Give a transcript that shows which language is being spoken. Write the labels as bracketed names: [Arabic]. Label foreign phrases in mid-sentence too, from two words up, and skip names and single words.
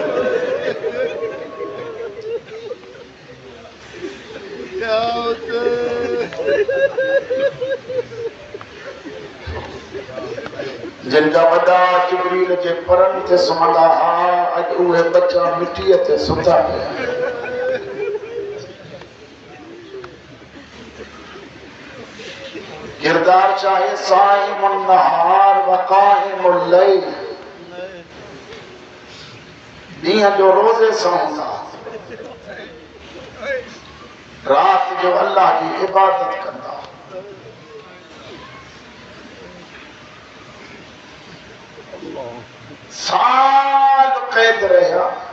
[Sindhi] जिनका वॾा जिब्रील जे परनि ते सुम्हंदा हा अॼु उहे बचा मिटीअ ते सुता पिया किरदार चाहे [Arabic] صائم النهار و قائم الليل [Sindhi] ॾींहं जो रोज़े सां हूंदा रात जो अल्लाह की इबादत कंदा साल कैद रहा